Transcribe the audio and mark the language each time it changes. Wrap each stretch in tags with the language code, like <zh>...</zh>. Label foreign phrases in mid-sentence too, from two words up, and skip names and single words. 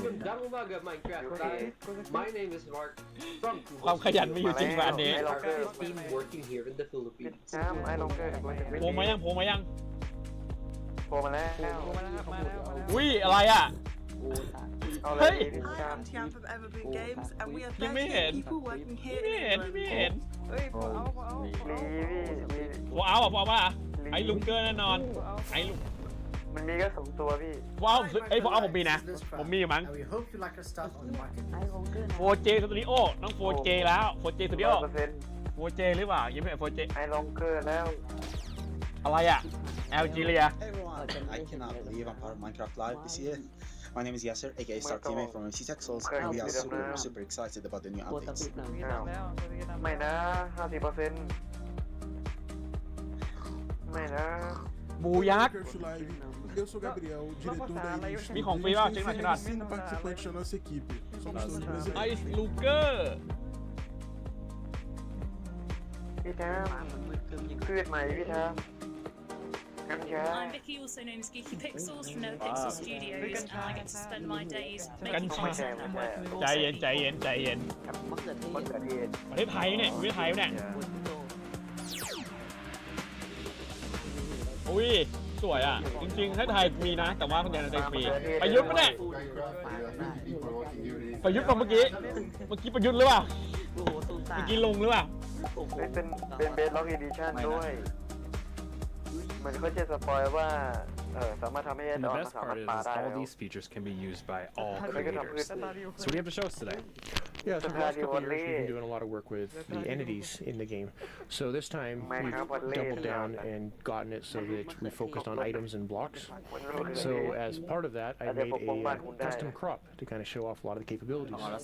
<th>ความขยันมีอยู่จริงป่ะอันนี้โผล่มายังโผล่มาแล้วอุ้ยอะไรอ่ะเฮ้ยยังไม่เห็นไม่เห็นพอเอาป่ะไอ้ลุงเกอร์แน่นอนไอ้ลุง มันมีแค่2 ตัวพี่ ว้าวพอเอาผมมีนะผมมีมั้ง4J สตูดิโอน้อง 4J แล้ว 4J สตูดิโอ 4J หรือเปล่ายังไม่เห็น 4J ไอ้ลองเกอร์แล้ว อะไรอ่ะแอลจีเรีย</th> <en>I cannot believe I'm part of Minecraft Live this year. My name is Yasser, aka Star Teammate from MC Texels, and we are super excited about the new updates.</en> <th>ไม่นะ 50% ไม่นะ บูยักษ์</th> <pt>Eu sou Gabriel, diretor da revista.</pt> <th>มีของฟรีป่ะเช็คหน่อย</th> <pt>5 participantes da nossa equipe. Somos todos brasileiros.</pt> <th>ไอซ์ลูเกอร์ พี่ทำพืชใหม่พี่ทำ</th> <en>I'm Vicky, also known as Geeky Pixels from Never Pixel Studios, and I get to spend my days making content and working with all</en> <th>ใจเย็นประเทศไทยเนี่ยอุ้ยสวยอ่ะจริงๆถ้าไทยมีนะแต่ว่าคนเดียวในฟรีประยุทธ์ปะเนี่ยประยุทธ์ป่ะเมื่อกี้ประยุทธ์หรือเปล่าเมื่อกี้ลงหรือเปล่า เป็นเบสล็อกอีดิชั่นด้วยมันก็จะสปอยว่าสามารถทำให้</th> <en>And the best part is all these features can be used by all creators. So what do you have to show us today? Yeah, so for the last couple of years we've been doing a lot of work with the entities in the game. So this time we've doubled down and gotten it so that we focused on items and blocks. So as part of that, I made a custom crop to kind of show off a lot of the capabilities.</en>